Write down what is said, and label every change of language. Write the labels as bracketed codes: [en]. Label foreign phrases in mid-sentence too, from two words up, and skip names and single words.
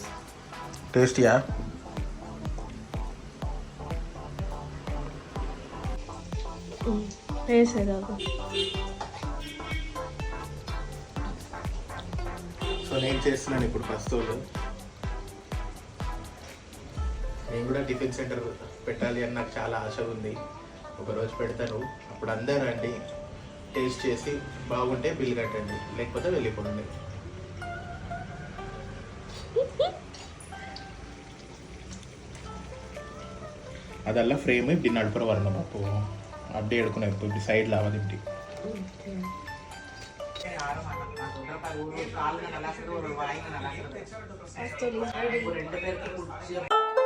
[ta] டேஸ்டியா? [te] టేస్ట్ ఏదో. సో నేను చేస్తున్నాను ఇప్పుడు పస్తోలు. నేను కూడా టిఫిన్ సెంటర్ పెట్టాలి అని నాకు చాలా ఆశ ఉంది. ఒకరోజు పెడతాను. అప్పుడు అందరూ రండి, టేస్ట్ చేసి బాగుంటే బిల్ కట్టండి, లేకపోతే వెళ్ళిపోండి. [kn] ಅದೆಲ್ಲ ಫ್ರೇಮ್ [ta] இப்படி நடுப்புற வரணும். அப்போ அப்படியே எடுக்கணும். இப்போ இப்படி சைடில் ஆகாது. இப்படி